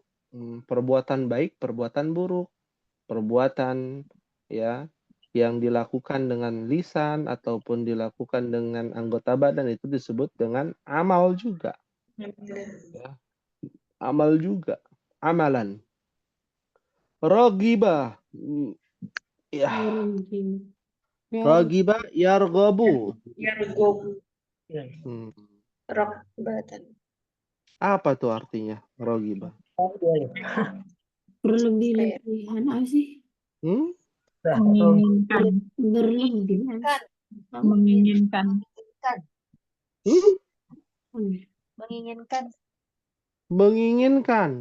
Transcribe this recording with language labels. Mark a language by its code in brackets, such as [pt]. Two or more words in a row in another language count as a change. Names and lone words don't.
[id] Perbuatan baik, perbuatan buruk. Perbuatan ya yang dilakukan dengan lisan ataupun dilakukan dengan anggota badan itu disebut dengan amal juga. Ya. Amal juga. Amalan. Rogiba. [ar] Ya. رغب يرغب. يرغب. رغبةً. [id] Apa tuh artinya rogiba? Berlebih-lebihan apa sih? menginginkan. Berlebihan. Menginginkan. Menginginkan.